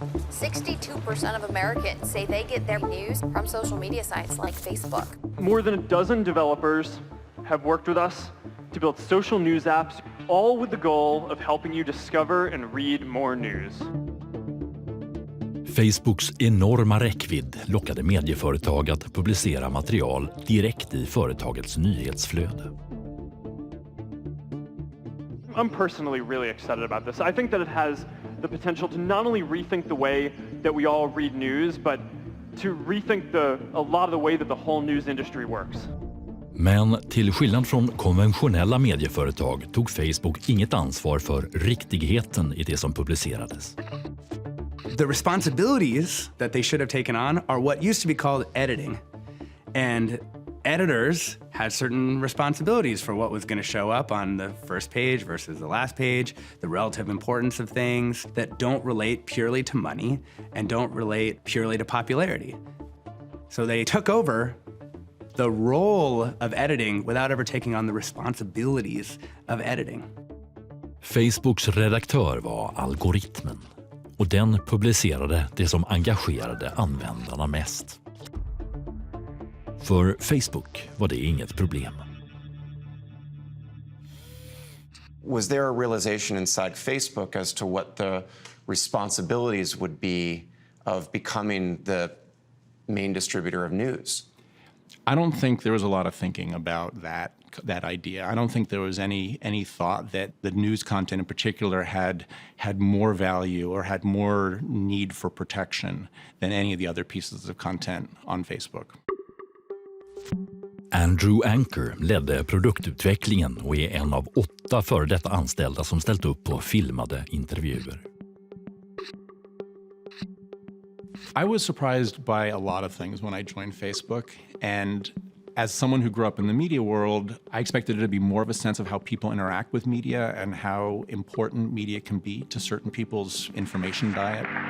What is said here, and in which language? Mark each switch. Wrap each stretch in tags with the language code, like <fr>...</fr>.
<en>62% of Americans say they get their news from social media sites like Facebook. More than a dozen developers have worked with us to build social news apps, all with the goal of helping you discover and read more news.</en> <sv>Facebooks enorma räckvidd lockade medieföretag att publicera material direkt i företagets nyhetsflöde.</sv> <en>I'm personally really excited about this. I think that it has the potential to not only rethink the way that we all read news, but to rethink a lot of the way that the whole news industry works.</en> <sv>Men till skillnad från konventionella medieföretag tog Facebook inget ansvar för riktigheten i det som publicerades.</sv> <en>The responsibilities that they should have taken on are what used to be called editing. And editors had certain responsibilities for what was going to show up on the first page versus the last page, the relative importance of things that don't relate purely to money and don't relate purely to popularity. So they took over the role of editing without ever taking on the responsibilities of editing.</en> <sv>Facebooks redaktör var algoritmen och den publicerade det som engagerade användarna mest. För Facebook var det inget problem.</sv> <en>Was there a realization inside Facebook as to what the responsibilities would be of becoming the main distributor of news? I don't think there was a lot of thinking about that idea. I don't think there was any thought that the news content in particular had more value or had more need for protection than any of the other pieces of content on Facebook.</en> <sv>Andrew Anker ledde produktutvecklingen och är en av 8 före detta anställda som ställt upp på filmade intervjuer.</sv> <en>I was surprised by a lot of things when I joined Facebook, and as someone who grew up in the media world, I expected it to be more of a sense of how people interact with media and how important media can be to certain people's information diet.</en>